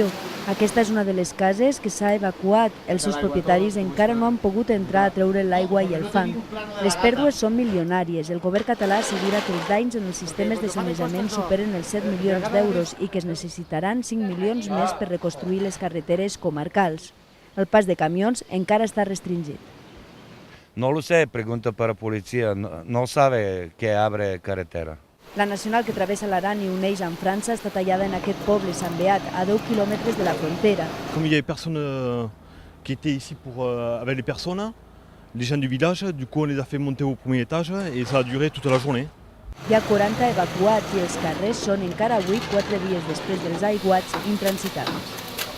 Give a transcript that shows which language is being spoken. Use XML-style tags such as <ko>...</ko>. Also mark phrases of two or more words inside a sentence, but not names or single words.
<ca>Aquesta és una de les cases que s'ha evacuat. Els seus propietaris encara no han pogut entrar a treure l'aigua i el fang. Les pèrdues són milionàries. El govern català assegura que els danys en els sistemes de sanejament superen els 7 milions d'euros i que es necessitaran 5 milions més per reconstruir les carreteres comarcals. El pas de camions encara està restringit.</ca> <es>No lo sé, pregunta para policía, no sabe que abre carretera.</es> <ca>La nacional que travessa l'Aran i uneix amb França està tallada en aquest poble, Sant Beat, a 10 quilòmetres de la frontera.</ca> <fr>Comme il y avait personne qui était ici avec les personnes, les gens du village, du coup on les a fait monter au premier étage et ça a duré toute la journée.</fr> <ca>Hi ha 40 evacuats i els carrers són encara avui, 4 dies després dels aiguats, intransitables.</ca>